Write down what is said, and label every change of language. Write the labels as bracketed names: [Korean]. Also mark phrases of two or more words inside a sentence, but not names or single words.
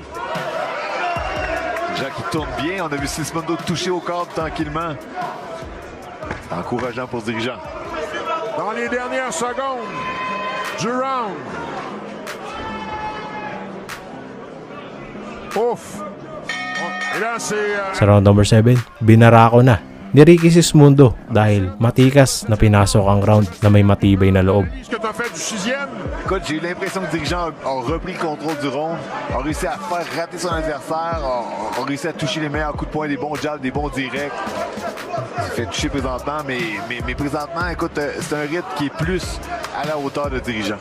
[French] Jean qui tourne bien. On a vu Sismundo toucher au corps tranquillement. C'est encourageant pour ce dirigeant. Dans les dernières secondes du round. Ouf! Et là, c'est... [Filipino] Sa [English] round number [Filipino] 7, binara ko na ni Ricky Sismundo dahil matikas na pinasok ang round na may matibay na loob. [French] Ce que tu as fait du 6e? Écoute, j'ai eu l'impression que le dirigeant a repris le contrôle du round, a réussi à faire rater son adversaire, a réussi à toucher les meilleurs coups de poing, des bons jabs, des bons directs. Il fait toucher présentement, mais présentement, écoute, c'est un rythme qui est plus à la hauteur de dirigeant.